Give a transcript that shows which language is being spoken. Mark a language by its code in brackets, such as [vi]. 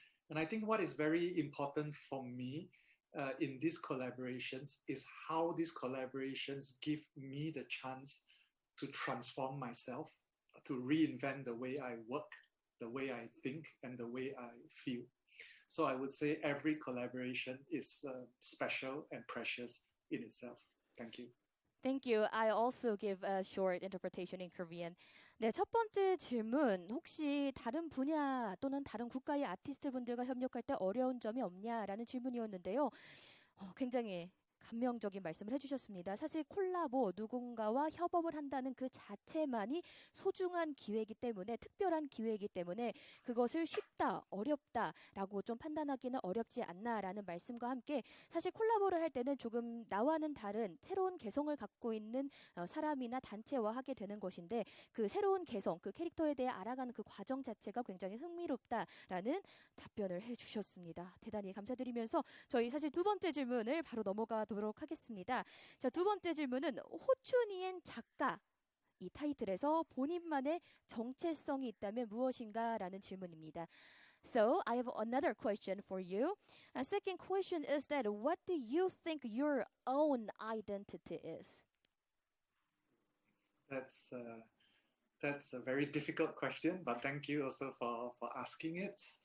[en] And I think what is very important for me in these collaborations is how these collaborations give me the chance to transform myself, to reinvent the way I work, the way I think, and the way I feel. So I would say every collaboration is special and precious in itself. Thank you. Thank you. I also give a short interpretation in Korean. [ko] 네, 첫 번째 질문, 혹시 다른 분야 또는 다른 국가의 아티스트 분들과 협력할 때 어려운 점이 없냐라는 질문이었는데요. 굉장히 감명적인 말씀을 해주셨습니다. 사실 콜라보, 누군가와 협업을 한다는 그 자체만이 소중한 기회이기 때문에, 특별한 기회이기 때문에 그것을 쉽다, 어렵다라고 좀 판단하기는 어렵지 않나라는 말씀과 함께 사실 콜라보를 할 때는 조금 나와는 다른 새로운 개성을 갖고 있는 사람이나 단체와 하게 되는 것인데 그 새로운 개성, 그 캐릭터에 대해 알아가는 그 과정 자체가 굉장히 흥미롭다라는 답변을 해주셨습니다. 대단히 감사드리면서 저희 사실 두 번째 질문을 바로 넘어가도록 하겠습니다. 자, 두 번째 질문은 호추니엔 작가 이 타이틀에서 본인만의 정체성이 있다면 무엇인가라는 질문입니다. [en] So I have another question for you. A second question is that what do you think your own identity is? That's a very difficult question, but thank you also for asking it.